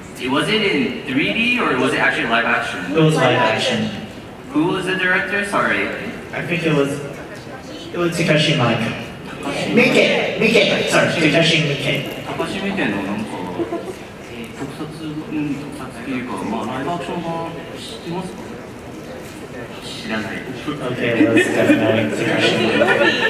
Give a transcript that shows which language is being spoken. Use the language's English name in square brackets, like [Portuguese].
[English] Was it in 3D or was it actually live action? It was live action. Who was the director? Sorry. I think it was Takashi Miike. Miike! Sorry, Takashi Miike. [Japanese] 高橋見てのなんか特撮っていうか、まあライブアクション版知ってますか？知らない。 [English] Okay, well, it's definitely Takashi Miike.